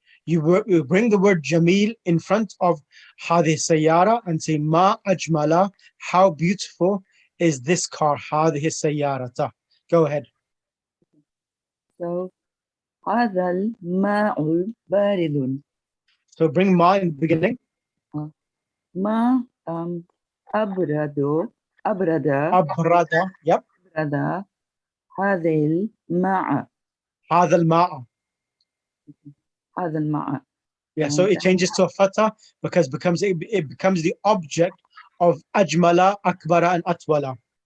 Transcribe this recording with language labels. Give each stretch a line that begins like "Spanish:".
English: You bring the word jamil in front of
Arabic: هذه السيارة
English: and say
Arabic: ma ajmala,
English: how beautiful is this car, هذه السيارة. Go ahead.
Arabic: So هذا الماء بارد.
English: So bring ma in the beginning.
Arabic: ما أبرد Abrada. Yep. هذا الماء. هذا الماء. هذا الماء.
English: Yeah, so it changes to a fatha because it becomes the object of ajmala, akbara, and atwala.